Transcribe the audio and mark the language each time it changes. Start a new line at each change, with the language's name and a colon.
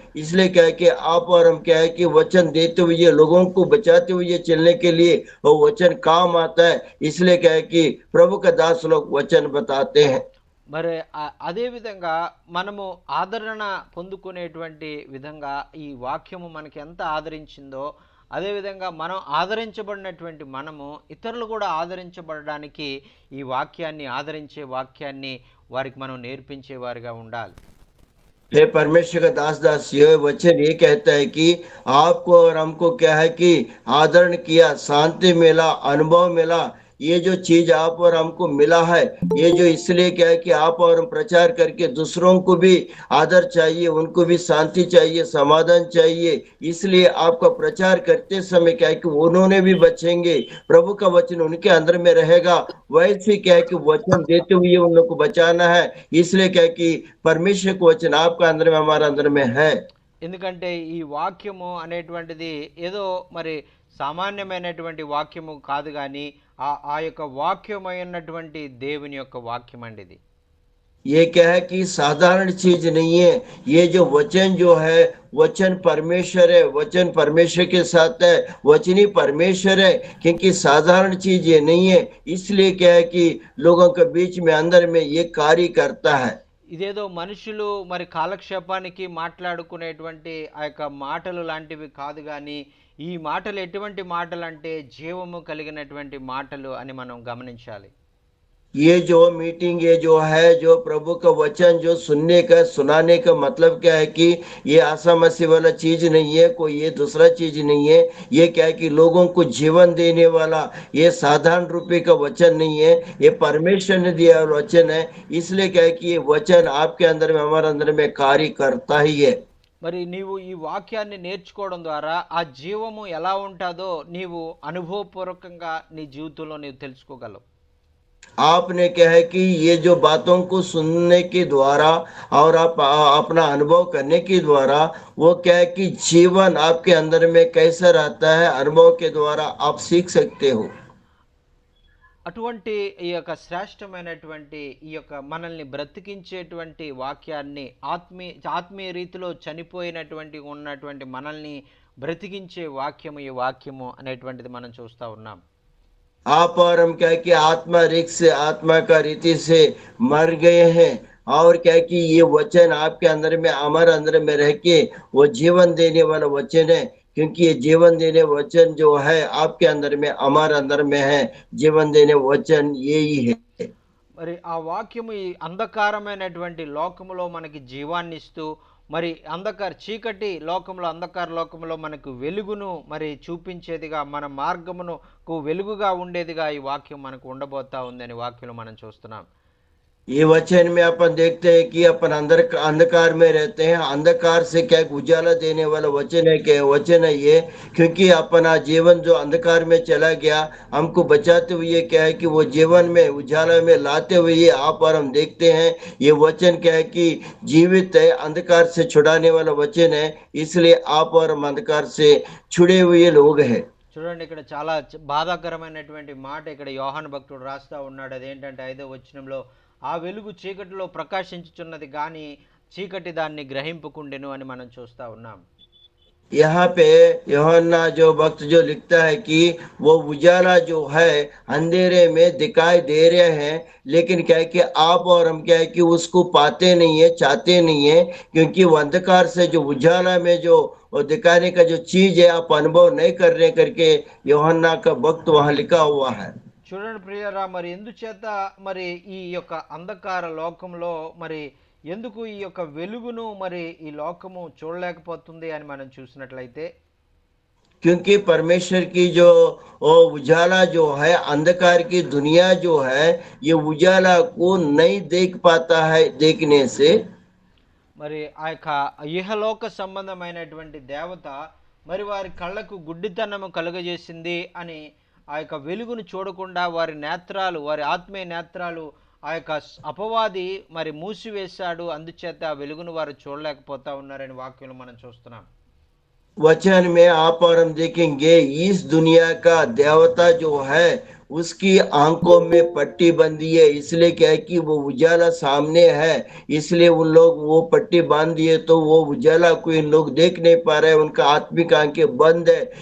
Hindi: इसलिए क्या है कि आप और हम क्या है कि वचन देते हुए लोगों को बचाते हुए चलने के लिए वो वचन काम आता है। इसलिए क्या है कि प्रभु का दास लोग वचन बताते हैं।
Telugu: మరి అదేవిధంగా మనము ఆదరణ పొందుకునేటువంటి విధంగా ఈ వాక్యము మనకి ఎంత ఆదరించిందో, అదేవిధంగా మనం ఆదరించబడినటువంటి మనము ఇతరులు కూడా ఆదరించబడడానికి ఈ వాక్యాన్ని, ఆదరించే వాక్యాన్ని వారికి మనం నేర్పించేవారిగా ఉండాలి.
Hindi: हे परमेश्वर का दास दास, यह वचन ये कहता है कि आपको और हमको क्या है कि आदरण किया, शांति मिला, अनुभव मिला, ये जो चीज आप और हमको मिला है, ये जो इसलिए क्या है कि आप और हम प्रचार करके दूसरों को भी आदर चाहिए, उनको भी शांति चाहिए, समाधान चाहिए। इसलिए आपका प्रचार करते समय क्या है कि उन्होंने भी बचेंगे, प्रभु का वचन उनके अंदर में रहेगा। वैसे क्या है कि वचन देते हुए उन लोग को बचाना है। इसलिए क्या है कि परमेश्वर का वचन आपका अंदर में, हमारा अंदर में है।
Telugu: ఎందుకంటే ఈ వాక్యము అనేటువంటిది ఏదో మరి సామాన్యమైనటువంటి వాక్యము కాదు, కానీ ఆ యొక్క వాక్యమైనటువంటి దేవుని యొక్క వాక్యం అండి ఇది.
Hindi: ये क्या है कि साधारण चीज नहीं है। ये जो वचन जो है, वचन परमेश्वर है, वचन परमेश्वर के साथ है, वचनी परमेश्वर है, क्योंकि साधारण चीज ये नहीं है। इसलिए क्या है कि लोगों के बीच में अंदर में ये कार्य करता है।
Telugu: ఇదేదో మనుషులు మరి కాలక్షేపానికి మాట్లాడుకునేటువంటి ఆ యొక్క మాటలు లాంటివి కాదు, కానీ ఈ మాటలు ఎటువంటి మాటలు అంటే జీవము కలిగినటువంటి మాటలు అని మనం గమనించాలి.
Hindi: ये जो मीटिंग ये जो है जो प्रभु का वचन जो सुनने का सुनाने का मतलब क्या है कि ये आसा मसीह वाला चीज नहीं है, कोई ये दूसरा चीज नहीं है। ये क्या है कि लोगों को जीवन देने वाला ये साधारण रूपये का वचन नहीं है, ये परमेश्वर ने दिया हुआ वचन है। इसलिए क्या है कि ये वचन आपके अंदर में हमारे अंदर में कार्य करता ही है।
Telugu: మరి నీవు ఈ వాక్యాన్ని నేర్చుకోవడం ద్వారా ఆ జీవము ఎలా ఉంటుందో నీవు అనుభవపూర్వకంగా నీ జీవితంలో నీవు తెలుసుకోగలవు.
Hindi: आपने क्या है कि ये जो बातों को सुनने के द्वारा और आप अपना अनुभव करने के द्वारा वो क्या है कि जीवन आपके अंदर में कैसा रहता है, अनुभव के द्वारा आप सीख सकते हो।
Telugu: అటువంటి ఈ యొక్క శ్రేష్టమైనటువంటి ఈ యొక్క మనల్ని బ్రతికించేటువంటి వాక్యాన్ని ఆత్మీయ రీతిలో చనిపోయినటువంటి ఉన్నటువంటి మనల్ని బ్రతికించే వాక్యము ఈ వాక్యము అనేటువంటిది మనం చూస్తూ ఉన్నాం.
Hindi: आप और हम क्या है कि आत्मा रिक से आत्मा का रीति से मर गए हैं, और क्या है कि ये वचन आपके अंदर में हमारे अंदर में रह के वो जीवन देने वाला वचन है। क्योंकि ये जीवन देने वचन जो है आपके अंदर में हमारे अंदर में है, जीवन देने वचन यही है।
Telugu: మరి ఆ వాక్యము ఈ అంధకారమైనటువంటి లోకములో మనకి జీవాన్ని ఇస్తూ మరి చీకటి లోకంలో అంధకార లోకంలో మనకు వెలుగును మరి చూపించేదిగా మన మార్గమునకు వెలుగుగా ఉండేదిగా ఈ వాక్యం మనకు ఉండబోతా ఉందని వాక్యంలో మనం చూస్తున్నాం.
Hindi: ये वचन में अपन देखते हैं कि अपन अंदर अंधकार में रहते हैं, अंधकार से क्या उजाला देने वाला वचन है, क्या वचन है ये। क्योंकि अपना जीवन जो अंधकार में चला गया, हमको बचाते हुए क्या है कि वो जीवन में उजाला में लाते हुए आप और हम देखते हैं। ये वचन क्या है कि जीवित है, अंधकार से छुड़ाने वाला वचन है। इसलिए आप और हम अंधकार से छुड़े हुए लोग हैं।
Telugu: చూడండి, ఇక్కడ చాలా బాధాకరమైనటువంటి మాట ఇక్కడ యోహాను భక్తుడు రాస్తా ఉన్నాడు. అదేంటంటే 5వ వచనంలో, ఆ వెలుగు చీకటిలో ప్రకాశించుచున్నది కానీ చీకటి దాన్ని గ్రహింపుకుండెను అని మనం చూస్తా ఉన్నాం.
Hindi: यहाँ पे यूहन्ना जो वक्त जो लिखता है कि वो उजाला जो है अंधेरे में दिखाई दे रहे हैं, लेकिन क्या है कि आप और हम क्या है कि उसको पाते नहीं है, चाहते नहीं है। क्योंकि वो अंधकार से जो उजाला में जो वो दिखाने का जो चीज है आप अनुभव नहीं कर रहे करके यूहन्ना का वक्त वहां लिखा हुआ है।
Telugu: చూడండి ప్రియరా, మరి ఎందుచేత మరి ఈ యొక్క అంధకార లోకంలో మరి ఎందుకు ఈ యొక్క వెలుగును మరి ఈ లోకము చూడలేకపోతుంది అని మనం చూసినట్లయితే,
Hindi: क्योंकि परमेश्वर की जो वो उजाला जो है, अंधकार की दुनिया जो है ये उजाला को नहीं देख पाता है देखने से।
Telugu: మరి ఆ యొక్క ఇహలోక సంబంధమైనటువంటి దేవత మరి వారి కళ్ళకు గుడ్డితనము కలుగజేసింది అని ఆ యొక్క వెలుగును చూడకుండా వారి ఆత్మీయ నేత్రాలు ఆ యొక్క అపవాది మరి మూసివేశాడు. అందుచేత ఆ వెలుగును వారు చూడలేకపోతా ఉన్నారని వాక్యంలో మనం చూస్తున్నాం.
Hindi: वचन में आप और हम देखेंगे इस दुनिया का देवता जो है उसकी आंखों में पट्टी बंधी है। इसलिए क्या है कि वो उजाला सामने है, इसलिए उन लोग वो पट्टी बांध दिए तो वो उजाला को इन लोग देख नहीं पा रहे, उनका आत्मिक आंखें बंद है।